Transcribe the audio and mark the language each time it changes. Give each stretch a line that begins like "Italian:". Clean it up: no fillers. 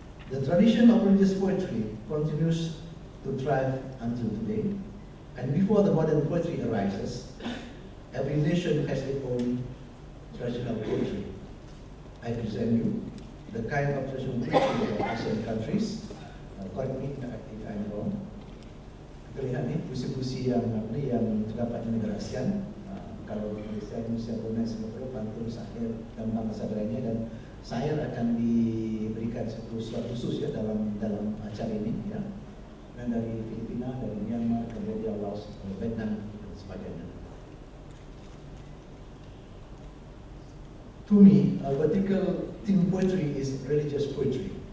English: The tradition of religious poetry continues to thrive until today, and before the modern poetry arises, every nation has its own traditional poetry. I present you the kind of traditional poetry of Asian countries. Correct me if I'm wrong.
Indonesian: Kita lihat ni puisi-puisi yang terdapat di negara ASEAN. Kalau Malaysia, Indonesia, Brunei, Singapura, pantun, syair dan bahasa lainnya, dan syair akan diberikan satu slot khusus ya dalam acara ini ya. Dan dari Filipina, dari Myanmar, Cambodia, Laos, Vietnam dan sebagainya.
English: To me, a vertical theme poetry is religious poetry.